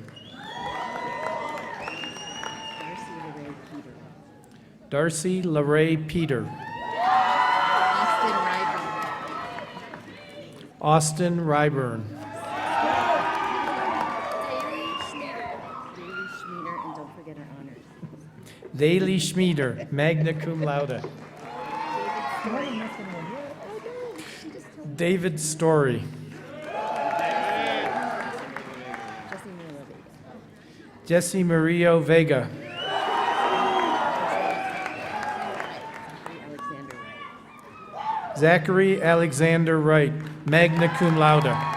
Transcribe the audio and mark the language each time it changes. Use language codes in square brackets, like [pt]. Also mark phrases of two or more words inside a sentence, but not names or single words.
[en] Darcy LaRae Peter. Austin Ryburn. Daily Schmieder, [la] magna cum laude. [en] David Story. Jesse Murillo Vega. Zachary Alexander Wright, [la] magna cum laude.